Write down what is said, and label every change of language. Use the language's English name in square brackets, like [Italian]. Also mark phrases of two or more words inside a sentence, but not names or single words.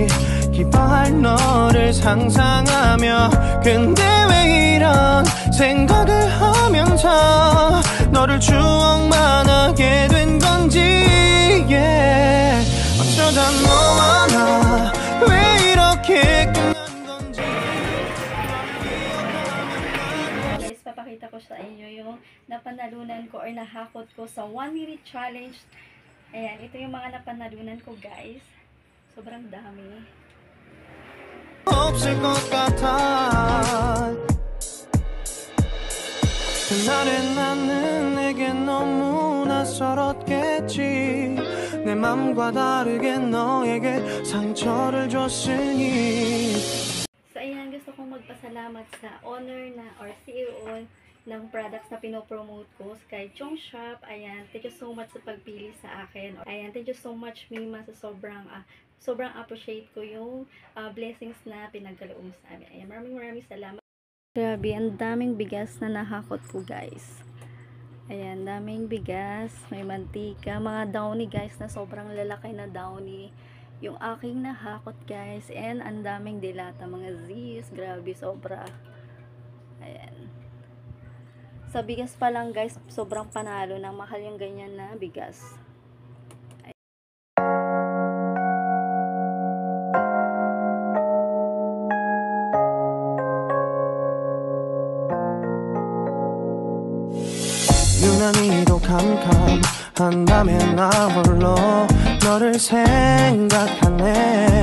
[Korean] 기뻐할 너를 상상하며 근데 왜 이런 생각을 하면서 너를 추억만 하게 된 건지 yeah. 어쩌다 너와 나 왜 이렇게 끝난 건지. [Filipino] Guys, papakita ko sa inyo yung napanalunan ko or nahakot ko sa 1-minute challenge. Ayan, ito yung mga napanalunan ko, guys. Sobrang dami. [Korean] 없을 것 같아. 그날의 나는 내게 너무 낯설었겠지. 내 맘과 다르게 너에게 상처를 줬으니. [Filipino] So ayan, gusto kong magpasalamat sa owner na or CEO ng products na pinopromote ko kay Chong Shop. Ayan, [English] thank you so much [Filipino] sa pagpili sa akin. Ayan, [English] thank you so much [Filipino] Mima sa sobrang appreciate ko yung blessings na pinagkaloob sa amin. Ayan, maraming salamat. Grabe, ang daming bigas na nahakot ko, guys. Ayan, daming bigas, may mantika, mga downy guys na sobrang lalaki na downy. yung aking nahakot guys. And ang daming dilata mga Z's. Grabe, sobra. Ayan. Sa bigas pa lang guys, sobrang panalo ng mahal yung ganyan na bigas. [Korean] 유난히도 캄캄한 밤에 나 홀로 너를 생각하네.